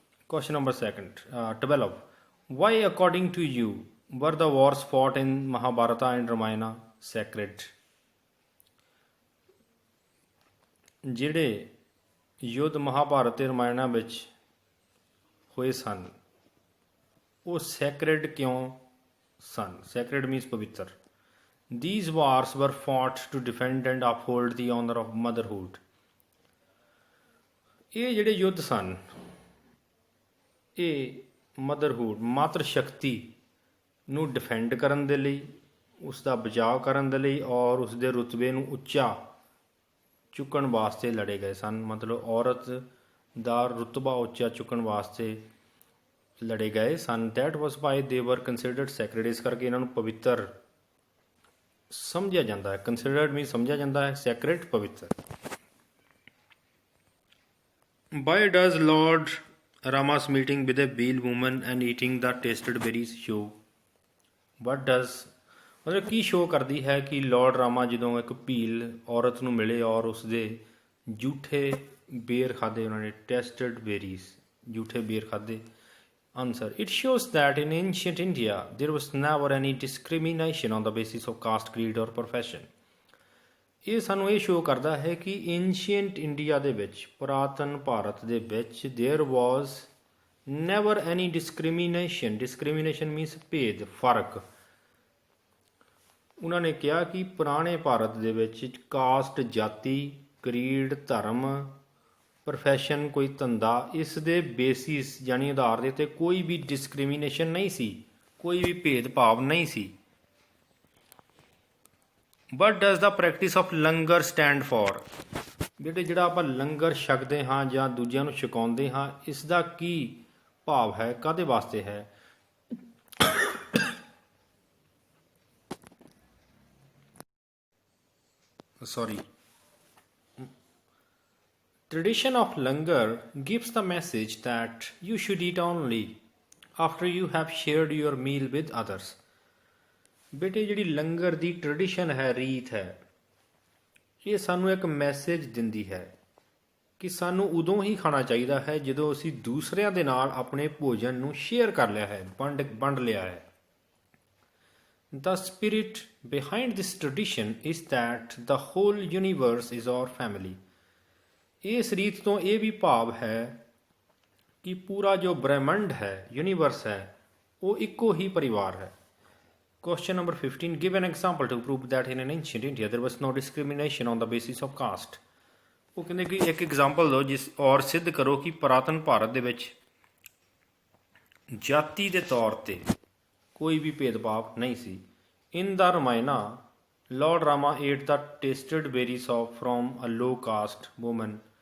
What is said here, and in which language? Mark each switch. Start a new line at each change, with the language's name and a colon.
English: question number 12, why according to you were the wars fought in Mahabharata and Ramayana sacred?
Punjabi: ਜਿਹੜੇ ਯੁੱਧ ਮਹਾਭਾਰਤ ਤੇ ਰਾਮਾਇਣਾ ਵਿੱਚ ਹੋਏ ਸਨ ਉਹ ਸੈਕਰਡ ਕਿਉਂ ਸਨ? ਸੈਕਰਡ ਮੀਨਸ ਪਵਿੱਤਰ।
English: These wars were fought to defend and uphold the honor of motherhood।
Punjabi: ਇਹ ਜਿਹੜੇ ਯੁੱਧ ਸਨ ਇਹ ਮਦਰਹੁਡ ਮਾਤਰ ਸ਼ਕਤੀ ਨੂੰ ਡਿਫੈਂਡ ਕਰਨ ਦੇ ਲਈ, ਉਸ ਦਾ ਬਚਾਅ ਕਰਨ ਦੇ ਲਈ ਔਰ ਉਸ ਦੇ ਰੁਤਬੇ ਨੂੰ ਉੱਚਾ ਚੁੱਕਣ ਵਾਸਤੇ ਲੜੇ ਗਏ ਸਨ। ਮਤਲਬ ਔਰਤ ਦਾ ਰੁਤਬਾ ਉੱਚਾ ਚੁੱਕਣ ਵਾਸਤੇ ਲੜੇ ਗਏ ਸਨ।
English: That was why they were considered sacred.
Punjabi: ਇਸ ਕਰਕੇ ਇਹਨਾਂ ਨੂੰ ਪਵਿੱਤਰ ਸਮਝਿਆ ਜਾਂਦਾ ਹੈ। ਕੰਸੀਡਰਡ ਮੀਨ ਸਮਝਿਆ ਜਾਂਦਾ ਹੈ, ਸੈਕਰਡ ਪਵਿੱਤਰ।
English: Why does lord Rama's meeting with a Bhil woman and eating the tasted berries show? What does
Punjabi: ਮਤਲਬ ਕੀ ਸ਼ੋਅ ਕਰਦੀ ਹੈ ਕਿ ਲਾਰਡ ਰਾਮਾ ਜਦੋਂ ਇੱਕ ਭੀਲ ਔਰਤ ਨੂੰ ਮਿਲੇ ਔਰ ਉਸਦੇ ਜੂਠੇ ਬੇਰ ਖਾਦੇ ਉਹਨਾਂ ਨੇ।
English: tasted berries,
Punjabi: ਜੂਠੇ ਬੇਰ ਖਾਦੇ।
English: Answer, it shows that in ancient India there was never any discrimination on the basis of caste, creed or profession.
Punjabi: ਇਹ ਸਾਨੂੰ ਇਹ ਸ਼ੋਅ ਕਰਦਾ ਹੈ ਕਿ ਏਂਸ਼ੀਅੰਟ ਇੰਡੀਆ ਦੇ ਵਿੱਚ, ਪੁਰਾਤਨ ਭਾਰਤ ਦੇ ਵਿੱਚ
English: There was never any discrimination.
Punjabi: Discrimination means ਭੇਦ, ਫਰਕ। ਉਹਨਾਂ ਨੇ ਕਿਹਾ ਕਿ ਪੁਰਾਣੇ ਭਾਰਤ ਦੇ ਵਿੱਚ ਕਾਸਟ, ਜਾਤੀ, ਕਰੀਡ, ਧਰਮ, ਪ੍ਰੋਫੈਸ਼ਨ, ਕੋਈ ਧੰਦਾ, ਇਸ ਦੇ ਬੇਸਿਸ ਯਾਨੀ ਆਧਾਰ ਦੇ ਉੱਤੇ ਕੋਈ ਵੀ ਡਿਸਕ੍ਰਿਮੀਨੇਸ਼ਨ ਨਹੀਂ ਸੀ, ਕੋਈ ਵੀ ਭੇਦਭਾਵ ਨਹੀਂ ਸੀ।
English: What does the practice of langar stand for?
Punjabi: ਬੇਟੇ ਜਿਹੜਾ ਆਪਾਂ ਲੰਗਰ ਛਕਦੇ ਹਾਂ ਜਾਂ ਦੂਜਿਆਂ ਨੂੰ ਛਕਾਉਂਦੇ ਹਾਂ, ਇਸ ਦਾ ਕੀ ਭਾਵ ਹੈ, ਕਾਹਦੇ ਵਾਸਤੇ ਹੈ?
English: Sorry, tradition of langar gives the message that you should eat only after you have shared your meal with others।
Punjabi: ਬੇਟੇ ਜਿਹੜੀ ਲੰਗਰ ਦੀ ਟ੍ਰੈਡੀਸ਼ਨ ਹੈ, ਰੀਤ ਹੈ, ਇਹ ਸਾਨੂੰ ਇੱਕ ਮੈਸੇਜ ਦਿੰਦੀ ਹੈ ਕਿ ਸਾਨੂੰ ਉਦੋਂ ਹੀ ਖਾਣਾ ਚਾਹੀਦਾ ਹੈ ਜਦੋਂ ਅਸੀਂ ਦੂਸਰਿਆਂ ਦੇ ਨਾਲ ਆਪਣੇ ਭੋਜਨ ਨੂੰ ਸ਼ੇਅਰ ਕਰ ਲਿਆ ਹੈ, ਵੰਡ ਲਿਆ ਹੈ।
English: The spirit behind this tradition is that the whole universe is our family।
Punjabi: ਇਸ ਰੀਤ ਤੋਂ ਇਹ ਵੀ ਭਾਵ ਹੈ ਕਿ ਪੂਰਾ ਜੋ ਬ੍ਰਹਿਮੰਡ ਹੈ, ਯੂਨੀਵਰਸ ਹੈ, ਉਹ ਇੱਕੋ ਹੀ ਪਰਿਵਾਰ ਹੈ।
English: Question number 15, give an example to prove that in ancient India there was no discrimination on the basis of caste।
Punjabi: ਉਹ ਕਹਿੰਦੇ ਕਿ ਇੱਕ ਐਗਜ਼ਾਮਪਲ ਦਿਓ ਜਿਸ ਔਰ ਸਿੱਧ ਕਰੋ ਕਿ ਪੁਰਾਤਨ ਭਾਰਤ ਦੇ ਵਿੱਚ ਜਾਤੀ ਦੇ ਤੌਰ ਤੇ ਕੋਈ ਵੀ ਭੇਦਭਾਵ ਨਹੀਂ ਸੀ।
English: In the Ramayana lord Rama ate the tasted berries of from a low caste woman.